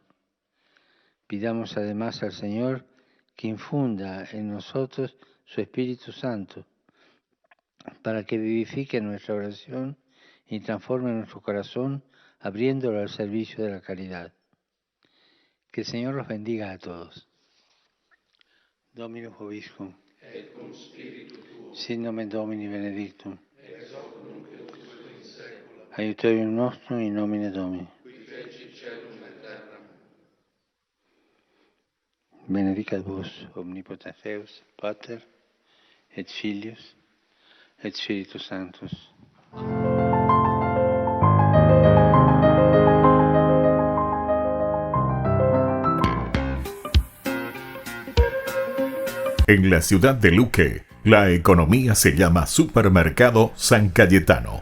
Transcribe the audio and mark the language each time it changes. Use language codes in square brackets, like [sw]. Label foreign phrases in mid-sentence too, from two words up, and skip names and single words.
[es] Pidamos además al Señor que infunda en nosotros su Espíritu Santo, para que vivifique nuestra oración y transforme nuestro corazón, abriéndolo al servicio de la caridad. Que el Señor los bendiga a todos. [la] Dominus vobiscum. Et cum spiritu tuo. Sin nomen Domini benedictum. Ex hoc nunc et usque in saecula. Aiuterium nostrum in nomine Domini. Qui feci caelum et terram. Benedicat vos omnipotens Deus, Pater, et Filius, et Spiritus Sanctus. [es] En la ciudad de Luque, la economía se llama Supermercado San Cayetano.